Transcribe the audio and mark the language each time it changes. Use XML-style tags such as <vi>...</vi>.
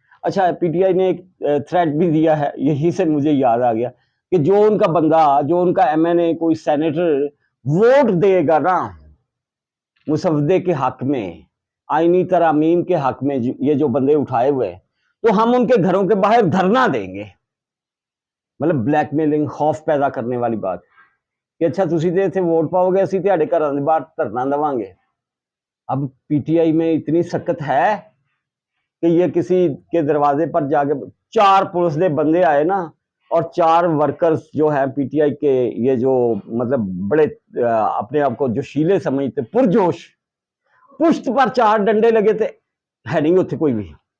<ur>اچھا P T I نے ایک تھریٹ بھی دیا ہے، یہی سے مجھے یاد آ گیا کہ جو ان کا بندہ، جو ان کا ایم این اے، کوئی سینیٹر ووٹ دے گا نا مسودے کے حق میں، آئینی ترامیم کے حق میں، یہ جو بندے اٹھائے ہوئے تو ہم ان کے گھروں کے باہر دھرنا دیں گے. مطلب بلیک میلنگ، خوف پیدا کرنے والی بات کہ</ur> <pa>اچھا تسی تے ایتھے ووٹ پاؤ گے اسی تہاڈے گھراں دے باہر دھرنا دواں گے.</pa> <ur>اب پی ٹی آئی میں اتنی سخت ہے کہ یہ کسی کے دروازے پر جا کے 4 پولیس دے بندے آئے نا، اور 4 ورکرز جو ہیں پی ٹی آئی کے، یہ جو مطلب بڑے اپنے آپ کو جوشیلے سمجھتے، پرجوش، پشت پر 4 ڈنڈے لگے تھے، ہے نہیں ہوتے کوئی بھی.</ur>